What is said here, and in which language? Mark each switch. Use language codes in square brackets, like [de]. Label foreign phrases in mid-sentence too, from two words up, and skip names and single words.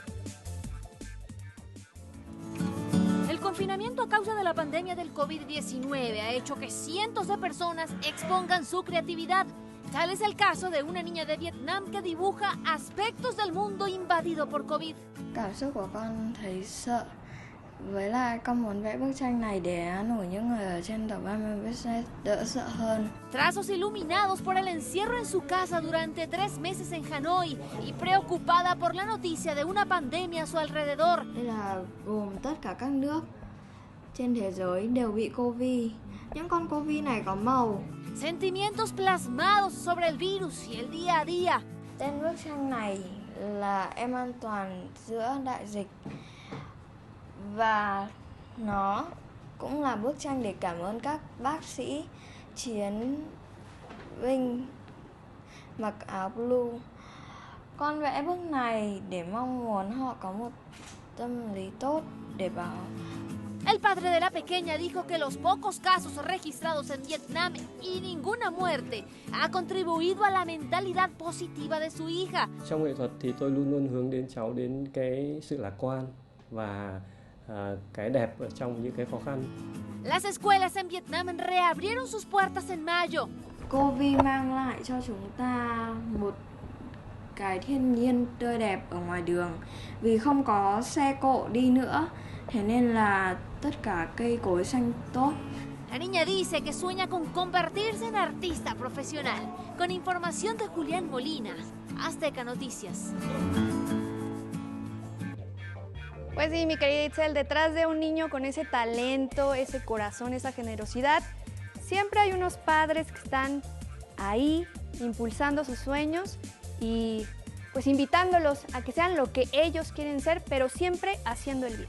[es] El confinamiento a causa de la pandemia del COVID-19 ha hecho que cientos de personas expongan su creatividad. Tal es el caso de una niña de Vietnam que dibuja aspectos del mundo invadido por COVID. [vi] Với lại con muốn vẽ bức tranh này để an ủi những người ở trên tàu 30 sẽ đỡ sợ hơn. [es] Trazos iluminados por el encierro en su casa durante 3 meses en Hanoi y preocupada por la noticia de una pandemia a su alrededor. [vi] Đây là gồm tất cả các nước trên thế giới đều bị Covid. Những con Covid này có màu. [es] Sentimientos plasmados sobre el virus y el día a día. [vi] Tên bức tranh này là Em an toàn giữa đại dịch. Và nó cũng là bức tranh để cảm ơn các bác sĩ chiến binh mặc áo blue. Con vẽ bức này để mong muốn họ có một tâm lý tốt để bảo. [es] El padre de la pequeña dijo que los pocos casos registrados en Vietnam y ninguna muerte ha contribuido a la mentalidad positiva de su hija. [vi] Trong nghệ thuật thì tôi luôn luôn hướng đến cháu đến cái sự lạc quan và cái đẹp ở trong những cái khó khăn. [es] Las escuelas en Vietnam reabrieron sus puertas en mayo. [vi] Covid mang lại cho chúng ta một cái thiên nhiên tươi đẹp ở ngoài đường. Vì không có xe cộ đi nữa, thế nên là tất cả cây cối xanh tốt. [es] La niña dice que sueña con convertirse en artista profesional. Con información de Julián Molina, Azteca Noticias. Pues sí, mi querida Itzel, detrás de un niño con ese talento, ese corazón, esa generosidad, siempre hay unos padres que están ahí impulsando sus sueños y pues invitándolos a que sean lo que ellos quieren ser, pero siempre haciendo el bien.